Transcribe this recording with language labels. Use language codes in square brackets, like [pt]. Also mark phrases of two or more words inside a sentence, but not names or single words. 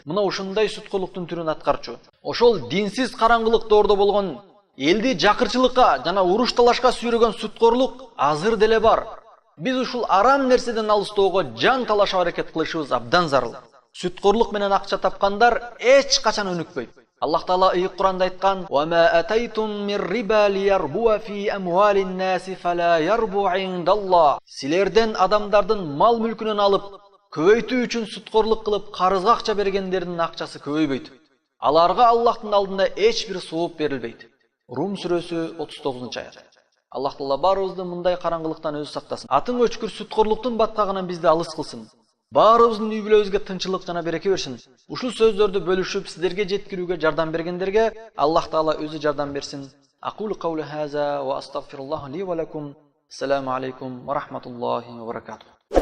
[ky] Мына ушундай сүткорлуктун түрүн аткарчу. Ошол динсиз караңгылык доордо болгон элди жакырчылыкка жана уруш талашка сүйрөгөн сүткорлук азыр деле бар. Биз ушул арам нерседен алыстоого жан талашып аракет кылышыбыз абдан зарыл. Сүткорлук менен акча тапкандар эч качан өнүкпөйт. Аллах Таала ыйык Куранда айткан: [ar] "وما آتيتم من ربا ليربو في أموال الناس فلا يربو عند الله." [ky] Силерден адамдардын мал-мүлкүнөн алып, көбөйтүү үчүн сүткорлук кылып карызга акча бергендердин акчасы көбөйбөйт. Аларга Аллахтын алдында эч бир сооп берилбейт. Рум сүрөсү 39-аят. Аллах Таала баарыбызды мындай караңгылыктан өзү сактасын. Атын өчкүр сүткорлуктун баткагынан бизди алыс кылсын. Баарыбыздын үй бүлөбүзгө тынчылык жана береке берсин. Ушул сөздөрдү бөлүшүп сиздерге жеткирүүгө жардам бергендерге Аллах Таала өзү жардам берсин. [ar] أقول قولي هذا وأستغفر الله لي ولكم. السلام عليكم ورحمة الله وبركاته.